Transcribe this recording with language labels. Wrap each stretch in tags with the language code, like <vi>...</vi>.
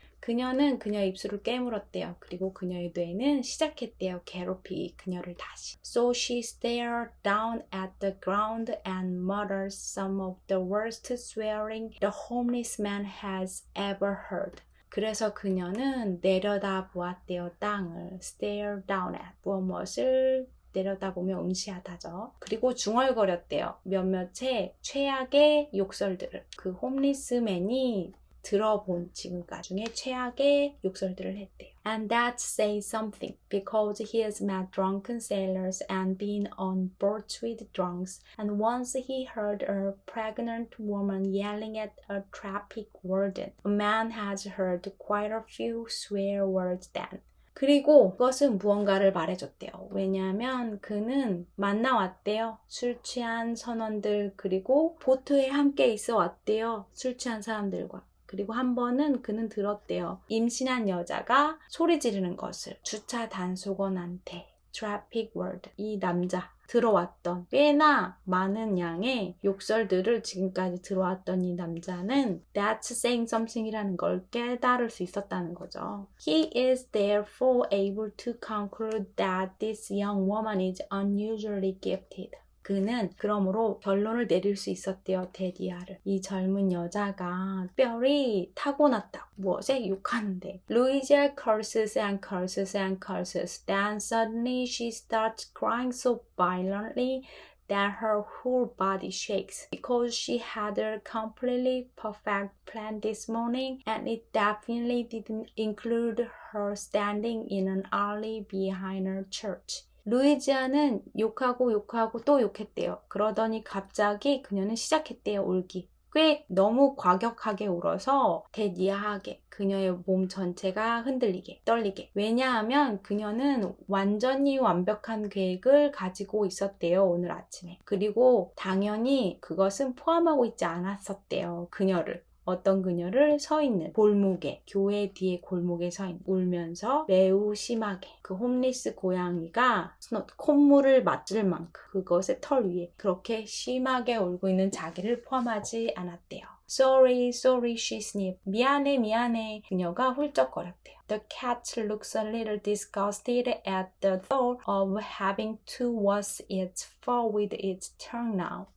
<ko>그녀는 그녀의 입술을 깨물었대요. 그리고 그녀의 뇌는 시작했대요. 괴롭히기 그녀를 다시.</ko> <en>So she stared down at the ground and muttered some of the worst swearing the homeless man has ever heard.</en> <ko>그래서 그녀는 내려다 보았대요. 땅을.</ko> <en>Stare down at.</en> <ko>무엇을 내려다보며 응시하다죠. 그리고 중얼거렸대요. 몇몇의 최악의 욕설들을. 그 홈리스맨이 들어본 지금까지 중에 최악의 욕설들을 했대요.</ko> <en>And that says something because he has met drunken sailors and been on boats with drunks. And once he heard a pregnant woman yelling at a traffic warden. A man has heard quite a few swear words then.</en> <ko>그리고 그것은 무언가를 말해줬대요. 왜냐하면 그는 만나왔대요. 술 취한 선원들 그리고 보트에 함께 있어 왔대요. 술 취한 사람들과. 그리고 한 번은 그는 들었대요. 임신한 여자가 소리 지르는 것을 주차 단속원한테</ko> <en>traffic ward</en> <ko>이 남자 들어왔던 꽤나 많은 양의 욕설들을 지금까지 들어왔던 이 남자는</ko> <en>That's saying something</en> <ko>이라는 걸 깨달을 수 있었다는 거죠.</ko> <en>He is therefore able to conclude that this young woman is unusually gifted.</en> <ko>그는 그러므로 결론을 내릴 수 있었대요. 데디아를. 이 젊은 여자가 특별히 타고났다고. 무엇에? 욕하는데.</ko> <en>Louisa curses and curses and curses. Then suddenly she starts crying so violently that her whole body shakes because she had a completely perfect plan this morning and it definitely didn't include her standing in an alley behind her church.</en> <ko>루이지아는 욕하고 또 욕했대요. 그러더니 갑자기 그녀는 시작했대요. 울기. 꽤 너무 과격하게 울어서 대니아하게 그녀의 몸 전체가 흔들리게 떨리게. 왜냐하면 그녀는 완전히 완벽한 계획을 가지고 있었대요. 오늘 아침에. 그리고 당연히 그것은 포함하고 있지 않았었대요. 그녀를. 어떤 그녀를 서 있는 골목에 교회 뒤에 골목에 서 있는 울면서 매우 심하게 그 홈리스 고양이가 콧물을 맞을 만큼 그것의 털 위에 그렇게 심하게 울고 있는 자기를 포함하지 않았대요.</ko> <en>Sorry, she sniffed.</en> <ko>미안해. 그녀가 훌쩍거렸대요.</ko> <en>The cat looks a little disgusted at the thought of having to wash its fur with its tongue now.</en>